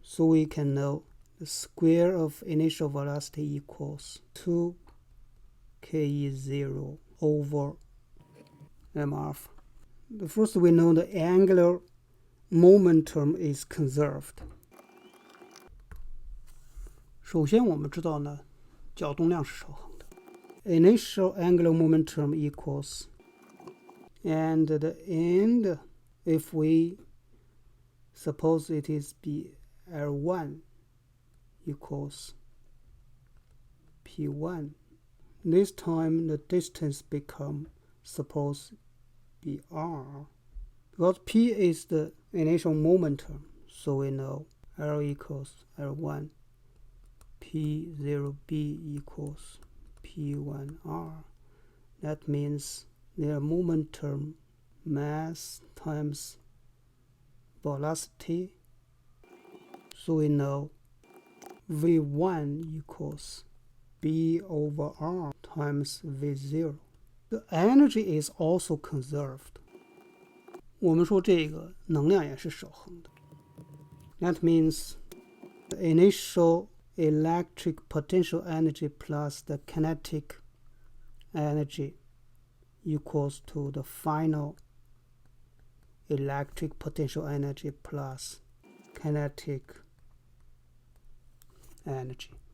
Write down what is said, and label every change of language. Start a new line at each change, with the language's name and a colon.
English: So we can know the square of initial velocity equals 2ke0 over m alpha. First we know the angular momentum is conserved.
Chinese: 首先我们知道呢，角动量是守恒的。
English: Initial angular momentum equals, and the end, if we suppose it is be L1 equals P1. This time the distance become suppose be R. Because P is the initial momentum, so we know L equals L1. P0B equals P1R. That means their momentum mass times velocity. So we know V1 equals B over R times V0. The energy is also conserved.
Chinese: 我们说这个能量也是守恒的。
English: That means the initial electric potential energy plus the kinetic energy equals to the final electric potential energy plus kinetic energy.